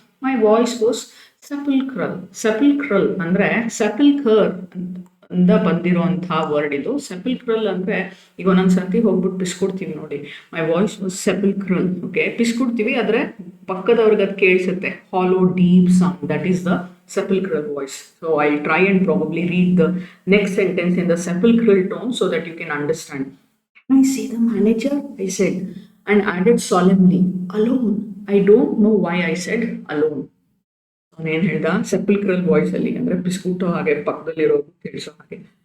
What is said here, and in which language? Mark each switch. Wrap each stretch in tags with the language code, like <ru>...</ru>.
<en>my voice was sepulchral</en> <kn>ಅಂದರೆ ಸೆಪಲ್ಕರ್ ಇಂದ ಬಂದಿರೋಂಥ word ಇದು. ಸೆಪಲ್ಕ್ರಲ್ ಅಂದರೆ ಈಗ ಒಂದೊಂದು ಸರ್ತಿ ಹೋಗ್ಬಿಟ್ಟು ಪಿಸ್ಕೊಡ್ತೀವಿ ನೋಡಿ,</kn> <en>My voice was sepulchral.</en> <kn>ಓಕೆ, ಪಿಸ್ಕೊಡ್ತೀವಿ, ಆದರೆ ಪಕ್ಕದವ್ರಿಗೆ ಅದು ಕೇಳಿಸುತ್ತೆ,</kn> <en>Hollow deep sound. That is the sepulchral voice. So I'll try and probably read the next sentence in the sepulchral tone so that you can understand. Can I see the manager? I said, and added solemnly, alone. I don't know why I said alone.</en> <kn>ಅವನೇನು ಹೇಳ್ದ, ಸೆಪಲ್ಕ್ರಲ್ ವಾಯ್ಸಲ್ಲಿ ಅಂದರೆ ಪಿಸ್ಕೂಟೋ ಹಾಗೆ ಪಕ್ಕದಲ್ಲಿರೋದು ಕೇಳಿಸೋ ಹಾಗೆ.</kn>